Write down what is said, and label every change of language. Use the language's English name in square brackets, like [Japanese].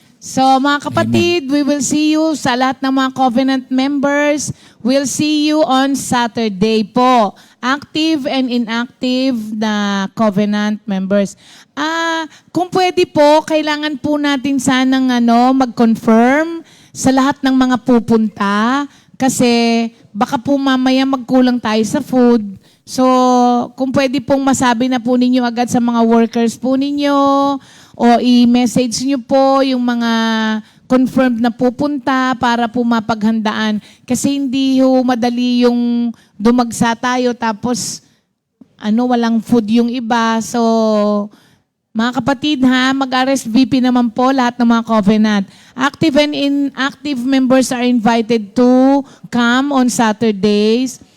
[Filipino] So mga kapatid, [English] we will see you [Filipino] sa lahat ng mga covenant members. [English] We'll see you on Saturday po. Active and inactive na covenant members. [Filipino] Kung pwede po, kailangan po natin sanang mag-confirm sa lahat ng mga pupunta kasi baka po mamaya magkulang tayo sa food. So, kung pwede pong masabi na po ninyo agad sa mga workers po ninyo, o i-message nyo po yung mga confirmed na pupunta para po mapaghandaan. Kasi hindi ho madali yung dumagsa tayo tapos walang food yung iba. So, mga kapatid mag-RSVP naman po lahat ng mga covenant. [English] Active and inactive members are invited to come on Saturdays.